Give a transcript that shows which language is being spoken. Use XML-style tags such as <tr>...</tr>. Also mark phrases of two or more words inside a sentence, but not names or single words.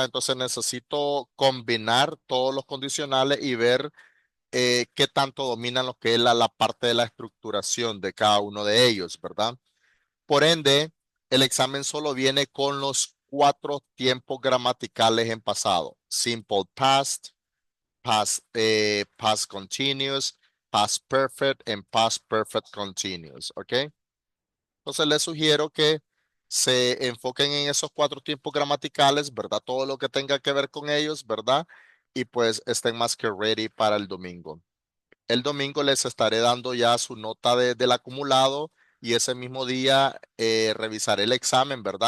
<es>Entonces necesito combinar todos los condicionales y ver qué tanto dominan lo que es la parte de la estructuración de cada uno de ellos, ¿verdad? Por ende, el examen solo viene con los cuatro tiempos gramaticales en pasado.</es> <en>Simple past, past continuous, past perfect, and past perfect continuous,</en> <es>¿ok? Entonces les sugiero que se enfoquen en esos cuatro tiempos gramaticales, ¿verdad? Todo lo que tenga que ver con ellos, ¿verdad? Y pues estén más que ready para el domingo. El domingo les estaré dando ya su nota del acumulado y ese mismo día revisaré el examen, ¿verdad?</es>